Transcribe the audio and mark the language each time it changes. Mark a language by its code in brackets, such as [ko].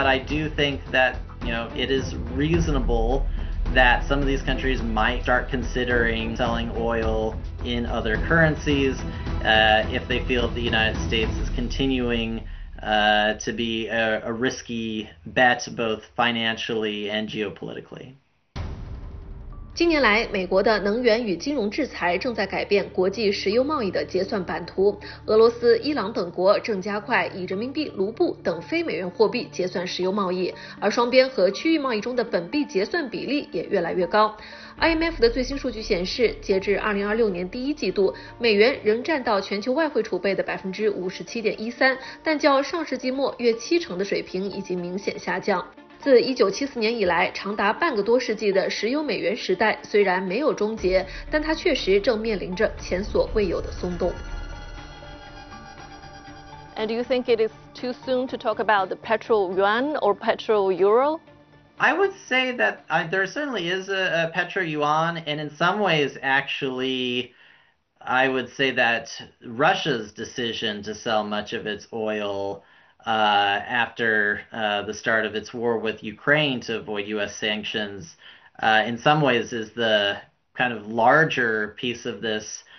[en] But I do think that, it is reasonable that some of these countries might start considering selling oil in other currencies if they feel the United States is continuing to be a risky bet, both financially and geopolitically. [zh] 近年来，美国的能源与金融制裁正在改变国际石油贸易的结算版图。俄罗斯、伊朗等国正加快以人民币、卢布等非美元货币结算石油贸易，而双边和区域贸易中的本币结算比例也越来越高。 IMF 的最新数据显示，截至2026年第一季度，美元仍占到全球外汇储备的57.13%，但较上世纪末约70%的水平已经明显下降。自1974年以来，长达半个多世纪的石油美元时代虽然没有终结，但它确实正面临着前所未有的松动。 [en] And do you think it is too soon to talk about the petrol yuan or petrol euro? I would say that there certainly is a petro yuan, and in some ways, actually, I would say that Russia's decision to sell much of its oil after the start of its war with Ukraine to avoid US sanctions, in some ways, is the kind of larger piece of this.